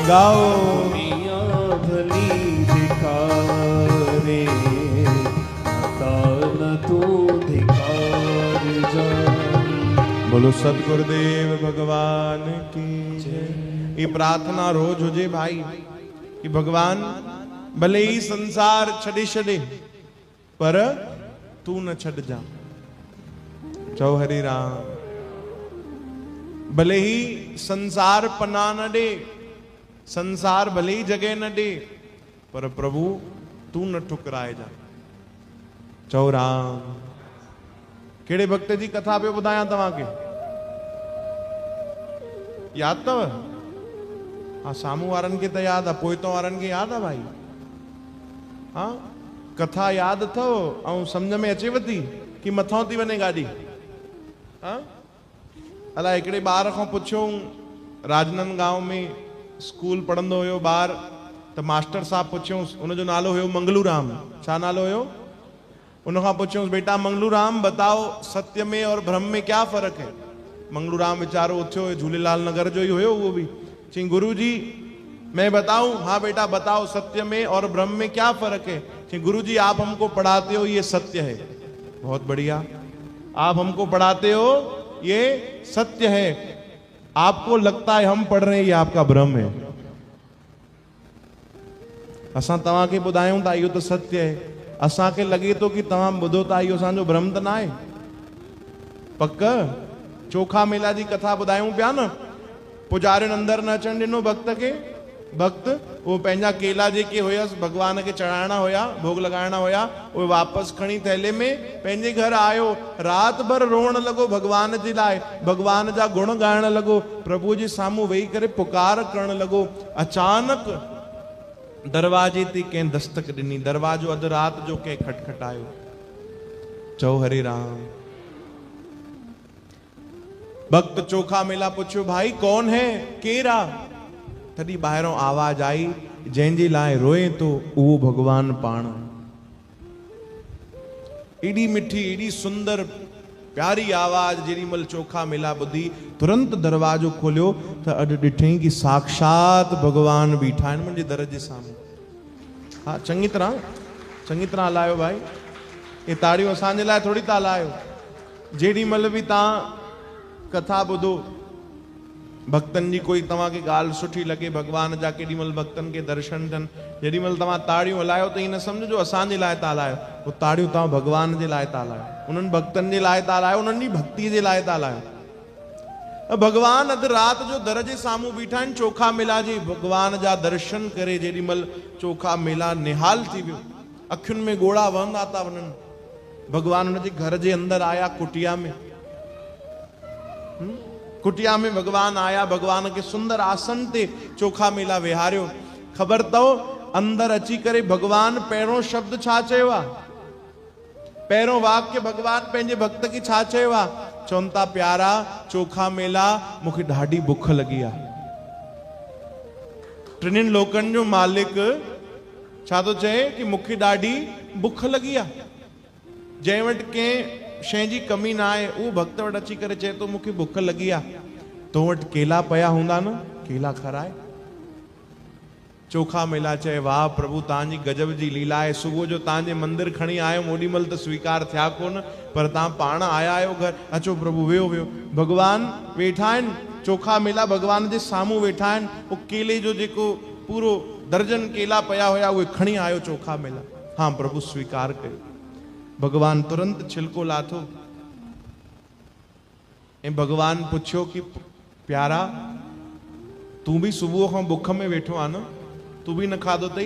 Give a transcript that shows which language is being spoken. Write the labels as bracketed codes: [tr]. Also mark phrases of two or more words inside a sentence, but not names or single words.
[hi] गाओ [sd] दुनिया भली धिकारे, दाता न तू धिकार जाए। [hi] बोलो सतगुरुदेव भगवान की जय। [sd] ये प्रार्थना रोज हुजे भाई कि भगवान भले ही संसार छड़े छड़े पर तू न छड़ जा। चौ हरि राम। भले ही संसार पना न दे, संसार भले ही जगह न दे, पर प्रभु तू न ठुकराए जा। चौ राम। केड़े भक्त जी कथा पे बुधाया तव्हां के याद तव? हाँ सामू वारन के तो [hi] याद है, [sd] पोइतों वारन के [hi] याद है [sd] भाई। हाँ कथा याद थो ऐं समझ में अचेव थी कि मथों थी वञे गाॾी? हाँ अलाए हिकिड़े ॿार खां पुछियों, राजनांदगांव में स्कूल पढ़ंदो हुयो ॿार, त मास्टर साहब पुछियोंसि, उनजो नालो हुयो मंगलूराम। छा नालो हुयो? उनखां पुछियोंसि, [hi] बेटा मंगलूराम बताओ सत्य में और भ्रम में क्या फर्क है? [sd] मंगलूराम बेचारो उथियो, झूलेलाल नगर जो ही हुयो [hi] वो भी। चई गुरु जी मैं बताऊं? हाँ बेटा बताओ सत्य में और भ्रम में क्या फर्क है? चई गुरु जी आप हमको पढ़ाते हो ये सत्य है। बहुत बढ़िया, आप हमको पढ़ाते हो ये सत्य है, आपको लगता है हम पढ़ रहे हैं ये आपका भ्रम है। [sd] असां तव्हां खे ॿुधायूं था इहो त सत्य है, असांखे लगे तो कि तव्हां ॿुधो था इहो असांजो भ्रम त न आहे। पक चोखा मेला जी कथा ॿुधायूं पिया न। पुजारियुनि अंदरि न अचणु ॾिनो भक्त खे। भक्त वो पंहिंजा केला जेके हुयसि भगवान खे चढ़ाइणा हुया, भोग लॻाइणा हुया, उहे वापसि खणी थैले में पंहिंजे घर आयो। राति भर रोअण लॻो भगवान जे लाइ, भगवान जा गुण ॻाइण लॻो, प्रभु जे साम्हूं वेही करे पुकार करण लॻो। अचानक दरवाजे ते कंहिं दस्तक ॾिनी। दरवाजो अधु राति जो कंहिं खटखटायो। चओ हरे राम। भक्त चोखा मेला पुछियो, [hi] भाई कौन है, [sd] केरु आहे? तॾहिं ॿाहिरों आवाज आई, जंहिंजे लाइ रोए तो उहो भगवान पाण। एॾी मिठी, एॾी सुंदर प्यारी आवाज जेॾी महिल चोखा मेला ॿुधी तुरंत दरवाजो खोलियो त अॼु ॾिठईं कि साक्षात भगवान बीठा आहिनि मुंहिंजे दर जे साम्हूं। हा, चङी तरह हलायो भाई। ये ताड़ियूं असांजे लाइ थोड़ी था हलायो। जेॾी महिल बि तव्हां कथा ॿुधो, भक्तनि जी कोई तव्हांखे ॻाल्हि सुठी लॻे, भगवान जा केॾी महिल भक्तनि खे दर्शन थियनि, जेॾी महिल तव्हां ताड़ियूं हलायो त ईअं न सम्झो असांजे लाइ था हलायो। उहो ताड़ियूं तव्हां भगवान जे लाइ था हलायो, उन्हनि भक्तनि जे लाइ था हलायो, उन्हनि जी भक्तीअ जे लाइ था हलायो। भगवान अधु राति जो दर जे साम्हूं बीठा आहिनि। चोखा मेला जी भगवान जा दर्शन करे जेॾी महिल चोखा मेला निहाल थी वियो, अखियुनि में ॻोढ़ा वहंदा था वञनि। भगवान हुनजे घर जे अंदरि आया, कुटिया में। कुटिया में भगवान आया, भगवान के सुंदर आसन ते चोखा मेला विहारियो। ख़बर अथव अंदर अची करे भगवान पहिरों शब्द छा चयो आहे? पहिरों वाक्य भगवान पंहिंजे भक्त खे छा चयो आहे? चवनि था, प्यारा चोखा मेला मूंखे ॾाढी बुख लॻी आहे। टिनिनि लोकनि जो मालिक छा थो चए कि मूंखे ॾाढी बुख लॻी आहे। जंहिं वटि कंहिं शइ जी कमी न आहे, उहो भक्त वटि अची करे चए थो मूंखे बुख लॻी आहे। तो वटि केला पिया हूंदा न, केला खाराए। चोखा मेला चए, वाह प्रभु तव्हांजी गजब जी लीला आहे। सुबुह जो तव्हांजे मंदिर खणी आयुमि, ओॾी महिल त स्वीकार थिया कोन, पर तव्हां पाण आया आहियो घर। अचो प्रभु, वेहो वेहो। भगवान वेठा आहिनि, चोखा मेला भगवान जे साम्हूं वेठा आहिनि। उहो केले जो जेको पूरो दर्जन केला पिया हुया, उहे खणी आयो चोखा मेला। हाँ प्रभु स्वीकार कयो। भगवान तुरंत छिलको लाथो ऐं भगवान पुछियो कि प्यारा तूं बि सुबुह खां बुख में वेठो आहे न, तूं बि न खाधो अथई?